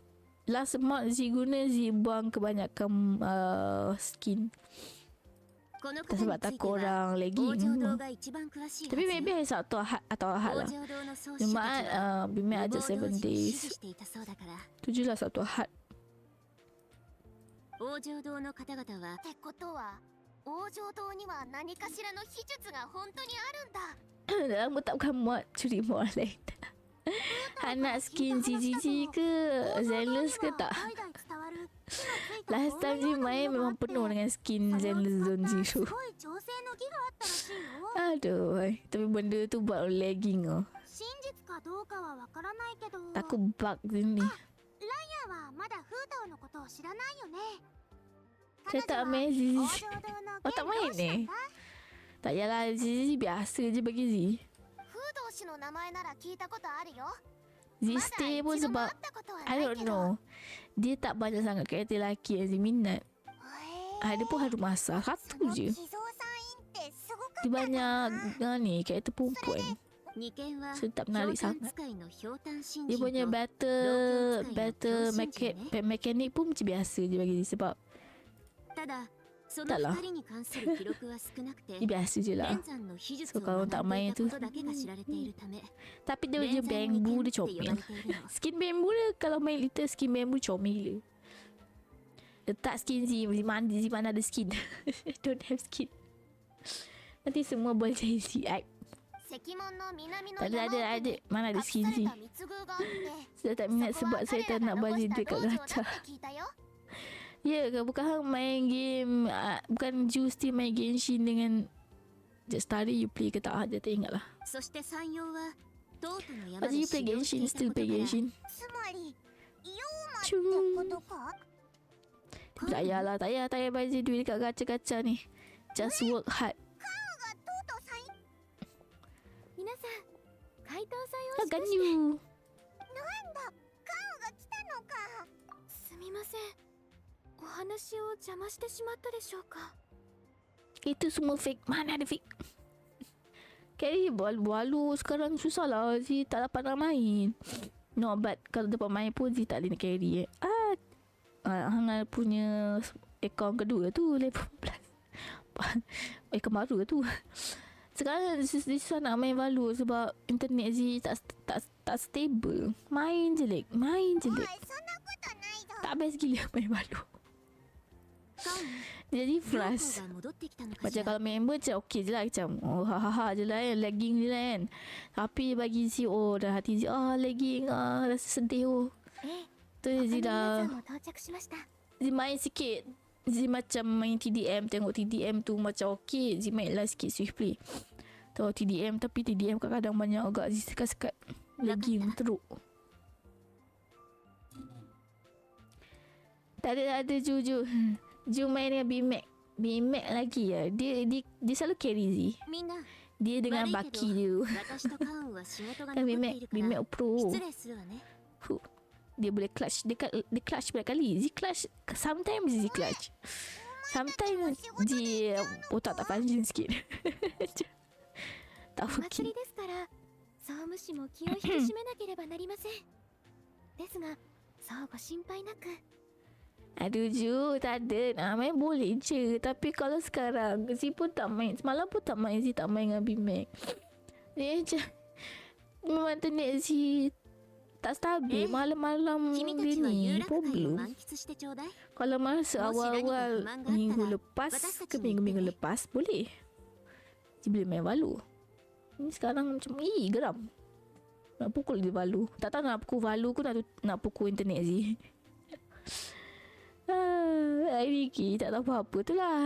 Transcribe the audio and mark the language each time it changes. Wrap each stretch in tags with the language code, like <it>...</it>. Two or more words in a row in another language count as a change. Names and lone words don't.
<en>Last mod</en> <ms>Z guna Z buang kebanyakan skin. Sebab takut orang lagging. Tapi maybe hari Sabtu atau Ahad lah. Jumaat Bimek ajak 7 days. 7 lah Sabtu Ahad.</ms> <ja>王城堂の方々はってことは王城堂には何かしらの秘術が本当にあるんだ</ja> <ms>Lama tak bukan mod, curi mod lain. Nak skin GGG ke Zenless ke tak?</ms> <en>Last time</en> <ms>je main memang penuh dengan skin Zenless Zone Zero. Aduh, tapi benda tu buat lagging oh. Takut bug sini. Saya tak main ZZ. Oh tak main ni? Tak yalah, ZZ biasa je bagi Z. Z stay pun sebab</ms> <en>I don't know,</en> <ms>dia tak banyak sangat karakter lelaki yang Z minat. Ada pun Haru Masa, satu je. Dia banyak ni karakter perempuan. So tak menarik sangat. Dia punya battle mekanik pun macam biasa je bagi dia. Sebab tak lah, dia biasa je lah. So kalau tak main tu tapi dia punya bamboo dia comel. Skin bamboo dia kalau main little skin bamboo comel gila. Letak skin Z mana ada skin.</ms> <en>Don't have skin.</en> <ms>Nanti semua boleh jadi Z act. Tak ada mana ada skin Z. Saya tak minat sebab saya tak nak bagi duit kat gacha. Ya ke, bukan hang main game, bukan Juicy main Genshin dengan Just Study</ms> <en>you play</en> <ms>ke tak? Dia tak ingat lah.</ms> <en>Lepas you play Genshin, still play Genshin.</en> <ms>Tak payah bagi duit kat gacha-gacha ni.</ms> <en>Just work hard.</en> <ms>Kan you. Itu semua fake. Mana ada fake? Carry balu sekarang susah lah. Z tak dapat nak main.</ms> <en>No, but</en> <ms>kalau dapat main pun Z tak boleh nak carry. Hang punya account kedua tu level 14. Account baru tu. Sekarang susah nak main balu sebab internet Z tak stable. Main je lag. Tak best gila main balu. Jadi frust.</ms> <ja>が戻ってきたのか</ja> <ms>Macam</ms> <ja>しら</ja> <ms>kalau member macam okey je lah. Macam oh ha je lah kan. Lagging je lah kan. Tapi bagi Z dah hati Z lagging rasa sedih Tu Z</ms> <ja>他の皆さ</ja> <ms>dah</ms> <ja>んも到着しました。</ja> <ms>Z main sikit. Z macam main TDM. Tengok TDM tu macam okey. Z main lah sikit</ms> <en>swift play.</en> <ms>Tahu TDM tapi TDM kadang-kadang banyak agak Z sekat-sekat. Lagging teruk. Tak ada Ju. Ju main dengan BMAC lagi ya. Dia selalu carry Z.</ms> <ja>みんな</ja> <ms>Dia dengan</ms> <ja>悪いけど</ja> <ms>Baki dia.</ms> <ja>私とカウンは仕事が</ja> <ms>Kan</ms> <ja>残っているから</ja> <ms>BMAC Pro.</ms> <ja>失礼するわね</ja> <ms>Dia boleh clutch. Dia clutch berapa kali. Z clutch.</ms> <en>Sometimes Z clutch.</en> <ms>Sometimes Z otak tak function sikit.</ms> <ja>お</ja> <ms>Tak</ms> <ja>祭</ja> <en>working.</en> <ja>りですから総務士も気を引き締めなければなりません。ですがそうご心配なく。</ja> <ms>Aduh Ju, tak ada. Nak main boleh je. Tapi kalau sekarang Z pun tak main. Semalam pun tak main. Z tak main dengan BMAC. Dia macam memang internet Z tak stabil. Malam-malam</ms> <ja>君た</ja> <ms>dia</ms> <ja>ちは有</ja> <ms>ni</ms> <ja>楽会を</ja> <en>problem.</en> <ja>満喫してちょうだい</ja> <ms>Kalau masa awal-awal minggu lepas ke minggu-minggu lepas boleh. Z boleh main Valo. Ni sekarang macam geram. Nak pukul dia Valo. Tak tahu nak pukul Valo ke nak pukul internet Z. Hari ni tak tahu apa-apa tu lah.</ms>